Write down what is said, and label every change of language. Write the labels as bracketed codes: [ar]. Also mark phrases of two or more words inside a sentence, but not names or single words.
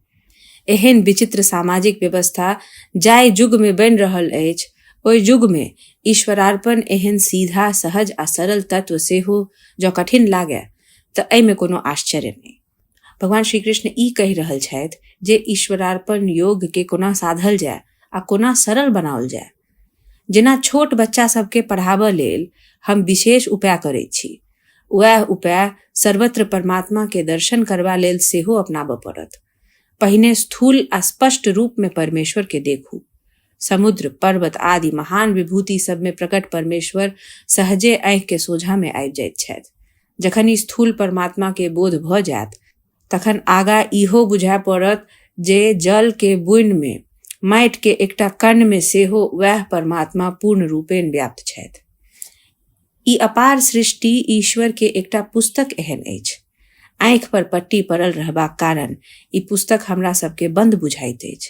[mai] एहन विचित्र सामाजिक व्यवस्था जाहि युग में बनि रहल अछि, ओहि युग में ईश्वरार्पण एहन सीधा सहज आ सरल तत्व सेहो जो कठिन लागे तऽ एहि में कोनो आश्चर्य नहीं. भगवान श्री कृष्ण ई कहि रहल छथि जे ईश्वरार्पण योग के कोना साधल जाय आ कोना सरल बनाओल जाय. जेना छोट बच्चा सबके पढ़ाबऽ लेल हम विशेष उपाय करैत छी, वएह उपाय सर्वत्र परमात्मा के दर्शन करबा लेल सेहो अपनाबऽ पड़त. पहिने स्थूल आ स्पष्ट रूप में परमेश्वर के देखू. समुद्र, पर्वत आदि महान विभूति सब में प्रकट परमेश्वर सहजे आंखि के सोझा में आबि जाइत छथि. जखन ई स्थूल परमात्मा के बोध भ जायत तखन आगा इहो बुझा पड़त जे जल के बूंद में, माटि के एकटा कण में सेहो वएह परमात्मा पूर्ण रूपेण व्याप्त छथि. ई अपार सृष्टि ईश्वर के एकटा पुस्तक एहन अछि. आंखि पर पट्टी पड़ल रहबाक कारण ई पुस्तक हमरा सबके बंद बुझाइत अछि.